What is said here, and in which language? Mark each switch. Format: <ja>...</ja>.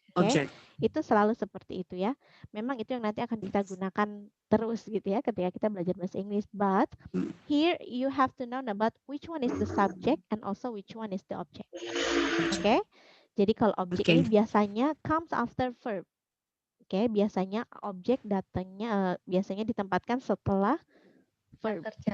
<id>Oke, itu selalu seperti itu ya. Memang itu yang nanti akan kita gunakan terus gitu ya ketika kita belajar bahasa Inggris.</id> <en>But here you have to know about which one is the subject and also which one is the object.</en> <id>Oke, jadi kalau objek ini biasanya</id> <en>comes after verb.</en> <id>Oke, biasanya objek datangnya biasanya ditempatkan setelah verb.</id>